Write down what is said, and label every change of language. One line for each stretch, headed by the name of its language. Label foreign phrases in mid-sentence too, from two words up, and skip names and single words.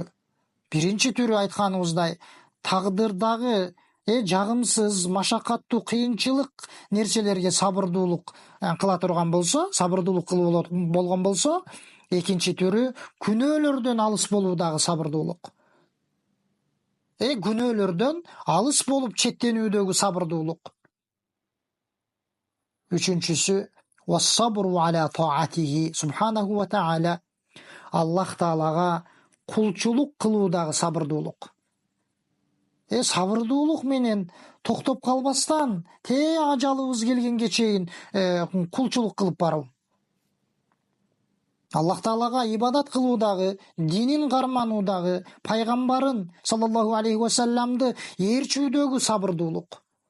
Kyrgyz: Биринчи түрү айтканыбыздай тагдырдагы жагымсыз, машакаттуу, кыйынчылык нерселерге сабырдуулук кыла турган болсо, сабырдуулук кылып болгон болсо, экинчи түрү күнөөлөрдөн алыс болуудагы сабырдуулук. Күнөөлөрдөн алыс болуп четтенүүдөгү сабырдуулук.
Arabic: Үчүнчүсү والصبر على طاعته سبحانه وتعالى.
Kyrgyz: Аллах Таалага кулчулук кылуудагы сабырдуулук. Сабырдуулук менен токтоп калбастан, ажалыбыз келгенге чейин кулчулук кылып баруу. Аллах Таалага ибадат кылуудагы, динин кармануудагы, пайгамбарын
Arabic: صلى الله عليه وسلم
Kyrgyz: ээрчүүдөгү сабырдуулук.